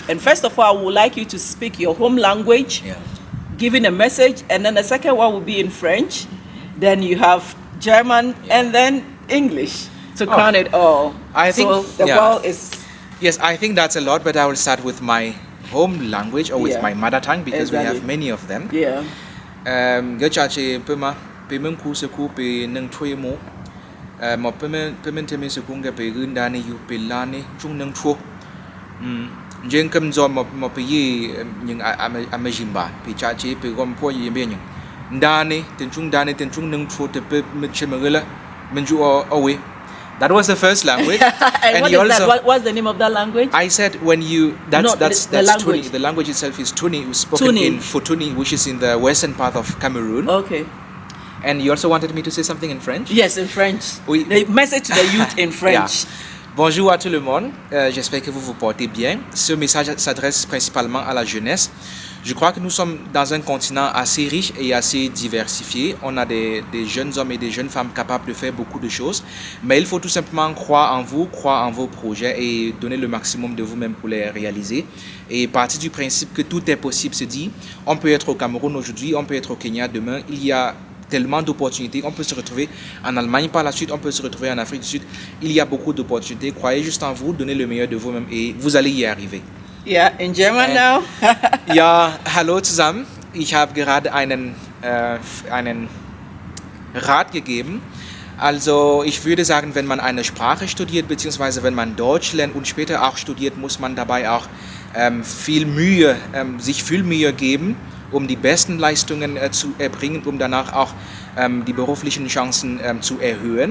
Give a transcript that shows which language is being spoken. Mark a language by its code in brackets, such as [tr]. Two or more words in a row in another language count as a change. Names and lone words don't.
[en] And first of all, I would like you to speak your home language, giving a message, and then the second one will be in French. Then you have German, and then English to crown it all. I think so the ball is... Yes, I think that's a lot, but I will start with my home language or with my mother tongue, because we have many of them. Yeah. Gachache pema pemem kuseku pe nang twe mo mo pemen teme sekunga pe gundani yu pe lani chung nang tro jeng kam zo mo pe yi nying amajimba pe chache pe gom po yi be nying ndani ten chung nang tro te pe mechemagela menju away. That was the first language. And what is that? What's the name of that language? I said when you that's the language. Tuni. The language itself is Tuni, spoken in Futuni, which is in the western part of Cameroon. Okay. And you also wanted me to say something in French? Yes, in French. Oui. The message to the youth in French. [fr] Bonjour à tout le monde. J'espère que vous vous portez bien. Ce message s'adresse principalement à la jeunesse. Je crois que nous sommes dans un continent assez riche et assez diversifié. On a des jeunes hommes et des jeunes femmes capables de faire beaucoup de choses. Mais il faut tout simplement croire en vous, croire en vos projets et donner le maximum de vous-même pour les réaliser. Et partir du principe que tout est possible, se dit, on peut être au Cameroun aujourd'hui, on peut être au Kenya demain. Il y a tellement d'opportunités. On peut se retrouver en Allemagne par la suite, on peut se retrouver en Afrique du Sud. Il y a beaucoup d'opportunités. Croyez juste en vous, donnez le meilleur de vous-même et vous allez y arriver. [en] Yeah, in German now. [de] Ja, hallo zusammen. Ich habe gerade einen Rat gegeben. Also ich würde sagen, wenn man eine Sprache studiert, beziehungsweise wenn man Deutsch lernt und später auch studiert, muss man dabei auch sich viel Mühe geben, um die besten Leistungen zu erbringen, um danach auch die beruflichen Chancen zu erhöhen.